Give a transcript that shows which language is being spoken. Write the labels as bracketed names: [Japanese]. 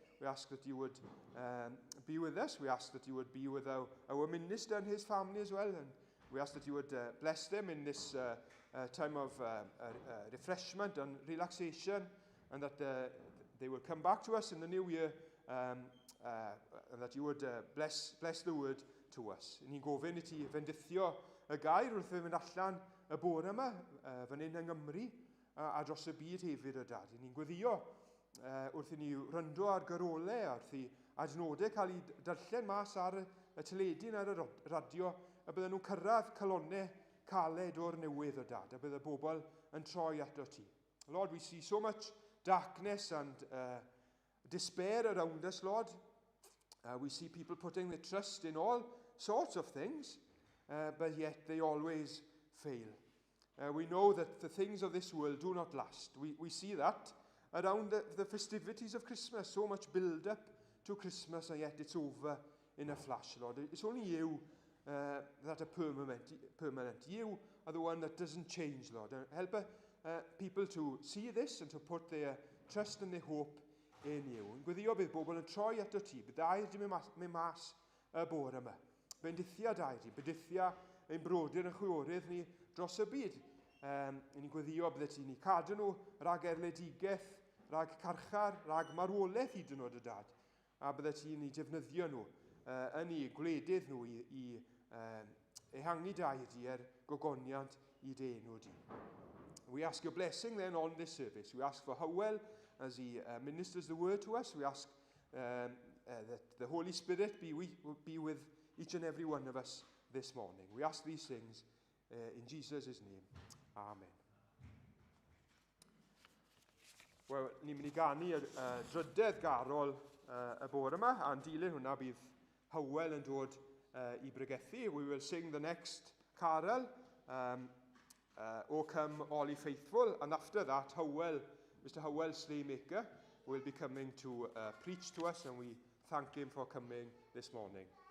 [English] We ask that you would be with us. We ask that you would be with our minister and his family as well. And we ask that you would bless them in this time of refreshment and relaxation, and that they will come back to us in the new year, and that you would bless the word to us. [Welsh] Ni'n gofyn I ti fendithio y gair wrth fynd allan y bore yma, fan hyn yng Nghymru, a dros y byd hefyd o dad. Ni'n gweddio wrth I ni ryndo ar gyrolau, wrth I adnodau cael ei darllen mas ar y teledu ar y radio, a bydden nhw'n cyrraedd calonnau caled o'r newydd o dad, a bydde bobl yn troi ato ti. [English] Lord, we see so much darkness and despair around us, Lord. We see people putting their trust in all sorts of things, but yet they always fail. We know that the things of this world do not last. We see that around the festivities of Christmas, so much build-up to Christmas, and yet it's over in a flash, Lord. It's only you that are permanent. You are the one that doesn't change, Lord. Help people to see this and to put their trust and their hope in you. [Welsh] Yn gweddio bydd bobl yn troi ato ti, bydd dair di mynd mas y bore yma. Bendithia dair di, bendithia ein brodyr yn chwiorydd ni dros y byd. Ni'n gweddio bydd ti ni cadw nhw rhag erledigaeth, rhag carchar, rhag marwolaeth hyd yn oed y dad. A bydde ti ni defnyddio nhw yn ei gwledydd nhw I ehangu dair di gogoniant I denw di. [English] We ask your blessing then on this service. We ask for Hywel as he ministers the word to us. We ask that the Holy Spirit be with each and every one of us this morning. We ask these things in Jesus' name. Amen. [Welsh] Wel, ni'n mynd I ganu y drydedd garol y bore yma, a'n dilyn hwnna bydd Hywel yn dod I bregethu. [English] We will sing the next carol, O Come All Ye Faithful, and after that, Mr Hywel Slaymaker will be coming to preach to us, and we thank him for coming this morning.